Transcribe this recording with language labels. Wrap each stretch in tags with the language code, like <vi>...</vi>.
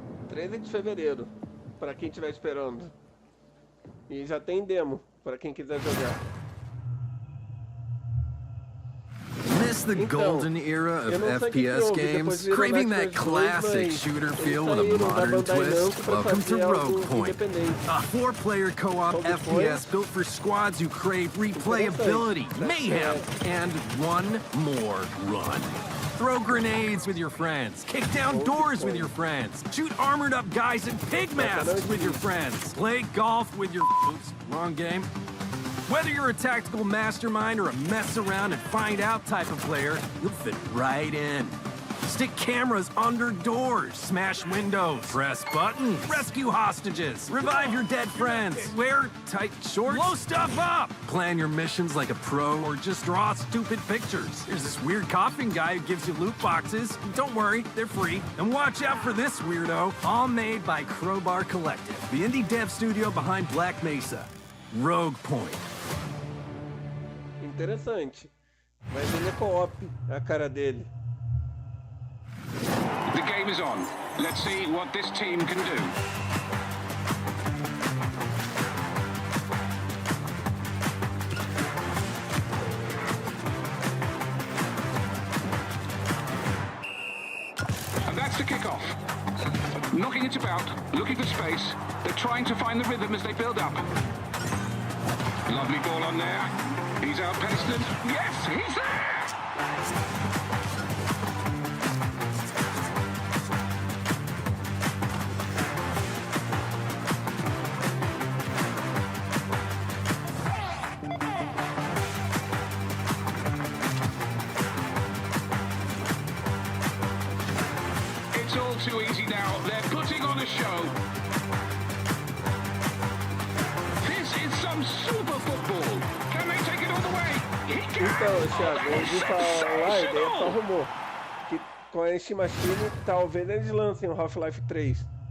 <pt>13 de fevereiro, para quem estiver esperando. E já tem demo, para quem quiser jogar.</pt> <en>miss the golden era of FPS games? Craving that classic shooter feel with a modern twist? Welcome to Rogue Point, a 4-player co-op FPS built for squads who crave replayability, mayhem, and one more run. Throw grenades with your friends, kick down doors with your friends, shoot armored up guys in pig masks with your friends, play golf with your... Oops, wrong game. Whether you're a tactical mastermind or a mess around and find out type of player, you'll fit right in. Stick cameras under doors, smash windows, press buttons, rescue hostages, revive your dead friends, wear tight shorts, blow stuff up, plan your missions like a pro, or just draw stupid pictures. There's this weird coughing guy who gives you loot boxes. Don't worry, they're free. And watch out for this weirdo, all made by Crowbar Collective, the indie dev studio behind Black Mesa. Rogue Point.</en> <pt>Interessante. Mas ele é co-op, a cara dele.</pt> <en>The game is on. Let's see what this team can do. And that's the kickoff. Knocking it about, looking for space. They're trying to find the rhythm as they build up. Lovely ball on there. He's outpaced them. Yes, he's there! It's all too easy now. They're putting on a show. This is some super football. Can they take it all the way? He can.</en> <pt>Então, Thiago, eu ouvi falar, e daí é só rumor, que com a Steam Machine, talvez eles lancem o Half-Life 3.</pt>